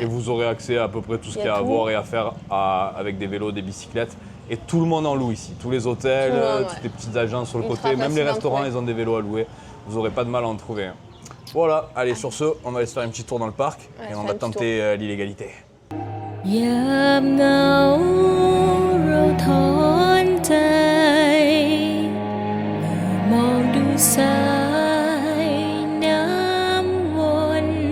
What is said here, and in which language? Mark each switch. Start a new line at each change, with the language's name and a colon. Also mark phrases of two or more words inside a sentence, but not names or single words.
French: et vous aurez accès à peu près tout ce Il y qu'il y a a à tout. voir et à faire avec des vélos, des bicyclettes. Et tout le monde en loue ici. Tous les hôtels, Tout le monde, toutes ouais. les petites agences sur le Ultra côté, même les facile d'en restaurants, trouver. ils ont des vélos à louer. Vous n'aurez pas de mal à en trouver. Hein. Voilà, allez, sur ce, on va aller se faire un petit tour dans le parc Ouais, et faire on un va petit tenter l'illégalité.
Thai: ยามเหงาเราถอนใจเมื่อมองดูสายน้ำวน